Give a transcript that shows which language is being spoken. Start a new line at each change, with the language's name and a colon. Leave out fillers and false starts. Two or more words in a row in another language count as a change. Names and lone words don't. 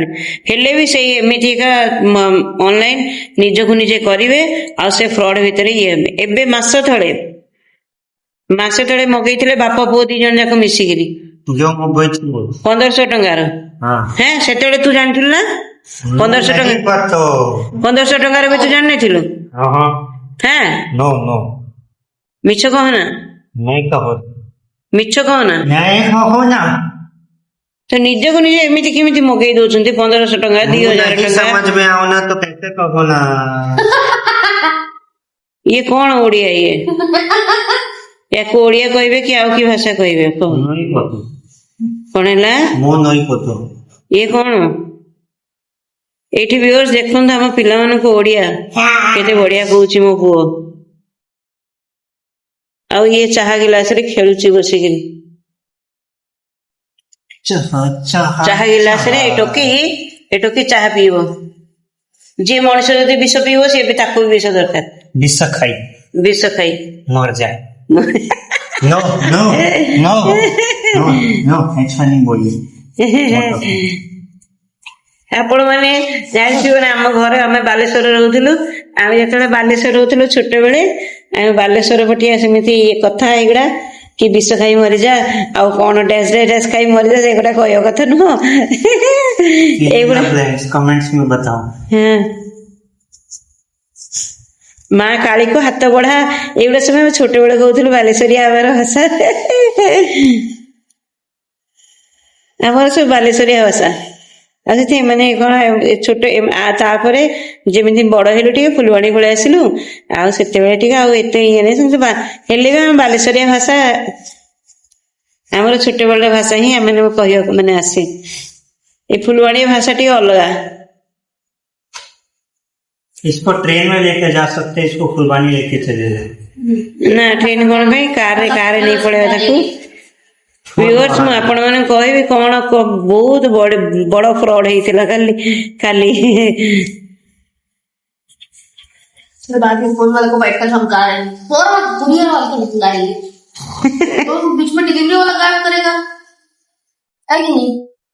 Odia: ହେଲେ ବି ସେଇ ଏମିତିକା ଅନଲାଇନ ନିଜକୁ ନିଜେ କରିବେ, ଆଉ ସେ ଫ୍ରଡ ଭିତରେ ଇଏ ହେବେ। ଏବେ ମାସେ ତଳେ ମଗେଇଥିଲେ ବାପ ପୁଅ 2 ଜଣ ଯାକ ମିଶିକିରି
Hindi: जो मोबाइल
Odia: 1500 ଟଙ୍କାର।
Hindi: हाँ
Odia: ସେତେବେଳେ ତୁ ଜାଣିଥିଲୁ ନା 1500
Hindi: नहीं
Odia: ଟଙ୍କା,
Hindi: पर तो
Odia: 1500 ଟଙ୍କାର ବି ତୁ ଜାଣିନଥିଲୁ?
English: हाँ no no
Odia: ମିଛ କହନା,
Hindi: नहीं कहो
Odia: ମିଛ କହନା।
Hindi: नहीं कहो ना
Odia: ତ ନିଜକୁ ନିଜେ ଏମିତି କେମିତି ମଗେଇ ଦଉଛନ୍ତି 1500 ଟଙ୍କା 2000
Hindi: नहीं
Odia: ଟଙ୍କା?
Hindi: समझ में आओ ना तो कैसे कहो ना
Odia: ଇଏ କଣ ଓଡିଆ? ୟାକୁ ଓଡିଆ କହିବେ କି ଆଉ କି ଭାଷା କହିବେ? କହ
Hindi: नहीं पतो
Odia: କଣ ହେଲା?
Hindi: ମୁଁ नहीं पतो
Odia: ଇଏ କଣ? ଏଇଠି ଭିଉଅର୍ସ ଦେଖନ୍ତୁ ଆମ ପିଲାମାନଙ୍କୁ ଓଡିଆ କେତେ ବଢିଆ କହୁଛି ମୋ ପୁଅ। ଆଉ ଇଏ ଚାହା ଗିଲାସରେ ଖେଳୁଛି ବସିକିରି, ଚାହା ଗିଲାସରେ ଏ ଟୋକି ଚାହା ପିଇବ। ଯିଏ ମଣିଷ ଯଦି ବିଷ ପିଇବ, ସିଏ ବି ତାକୁ ବି ବିଷ ଦରକାର। ବିଷ ଖାଇ ବିଷ ଖାଇ
Hindi: मर जाए
English: no no no no no
Hindi: ऐसा नहीं बोलिए
Odia: ଆପଣ ମାନେ ଜାଣିଥିବେ ନା, ଆମ ଘରେ ଆମେ ବାଲେଶ୍ୱରରେ ରହୁଥିଲୁ। ଆମେ ଯେତେବେଳେ ବାଲେଶ୍ୱର ରହୁଥିଲୁ ଛୋଟବେଳେ, ଆମେ ବାଲେଶ୍ୱର ପଟିଆ ସେମିତି କଥା ଏଇଗୁଡା କି ବିଷ ଖାଇ ମରିଯା, ଆଉ କଣ ଡ୍ୟାସ୍ ଖାଇ ମରିଯା, ସେଗୁଡା କହିବା କଥା ନୁହଁ। ଏଇଗୁଡା
Hindi: कमेंट्स में बताओ।
Odia: ହଁ, ମା କାଳୀକୁ ହାତ ବଢା, ଏଇଗୁଡା ସବୁ ଆମେ ଛୋଟବେଳେ କହୁଥିଲୁ ବାଲେଶ୍ୱରିଆ ଆମର ଭାଷା। ଆମର ସବୁ ବାଲେଶ୍ୱରିଆ ଭାଷା। ଆଉ ସେଠି ମାନେ କଣ ଛୋଟ, ତାପରେ ଯେମିତି ବଡ ହେଲୁ ଟିକେ ଫୁଲବାଣୀ ପଳେଇ ଆସିଲୁ, ଆଉ ସେତେବେଳେ ଟିକେ ଆଉ ଏତେ ଇଏ ନାହିଁ, ସେମିତି ହେଲେ ବି ଆମ ବାଲେଶ୍ୱରିଆ ଭାଷା, ଆମର ଛୋଟବେଳର ଭାଷା ହିଁ ଆମେ କହିବାକୁ ମାନେ ଆସେ। ଏ ଫୁଲବାଣୀ ଭାଷା ଟିକେ ଅଲଗା।
Hindi: इसको ट्रेन में लेके जा सकते, इसको फुलवानी लेके चले जाए।
Odia: ନା ଟ୍ରେନ କଣ ପାଇଁ, କାରରେ ନେଇ ପଳେଇବା ତାକୁ। ଭିଉଅର୍ସ ମୁଁ ଆପଣ ମାନଙ୍କୁ କହିବି କଣ ବହୁତ ବଡ ଫ୍ରଡ ହେଇଥିଲା କାଲି।
Hindi: बाद में फोन वाले को बैठकर समझा रहे हैं, फोन दुनिया वाले को निकालेंगे तो बीच में डिलीवरी वाला गायब करेगा, है कि नहीं?